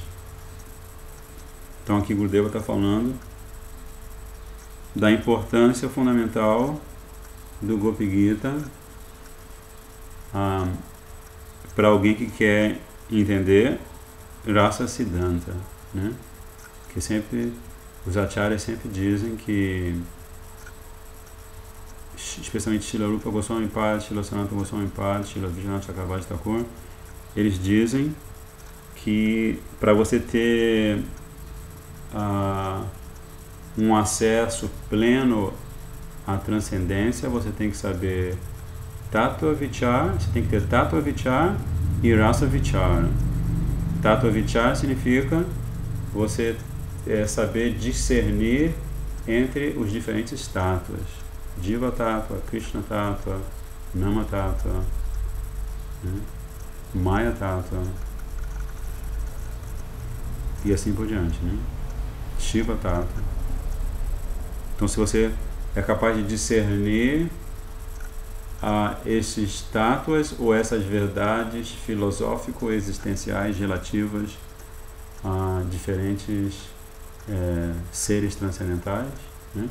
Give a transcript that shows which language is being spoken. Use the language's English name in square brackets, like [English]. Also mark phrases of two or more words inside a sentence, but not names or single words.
[Portuguese] Então aqui Gurudeva está falando da importância fundamental do Gopi Gita para alguém que quer entender [Sanskrit] Rasa Siddhanta, [Portuguese] né? Que sempre os acharyas sempre dizem que, especialmente Srila Rupa Goswami Pad, Srila Sanatana Goswami Pad, Srila Vijnana Chakravarti Thakur, eles dizem que para você ter um acesso pleno à transcendência, você tem que saber [Sanskrit] Tattva Vichar, [Portuguese] você tem que ter [Sanskrit] Tattva Vichar [Portuguese] e [Sanskrit] Rasa Vichar. Tattva Vichar [Portuguese] significa você saber discernir entre os diferentes tattvas. [Sanskrit] Jiva Tattva, Krishna Tattva, Nama Tattva, né? Maya Tattva [Portuguese] e assim por diante, né? [Sanskrit] Shiva Tattva. [Portuguese] Então, se você é capaz de discernir esses tattvas ou essas verdades filosófico-existenciais relativas a diferentes seres transcendentais, né?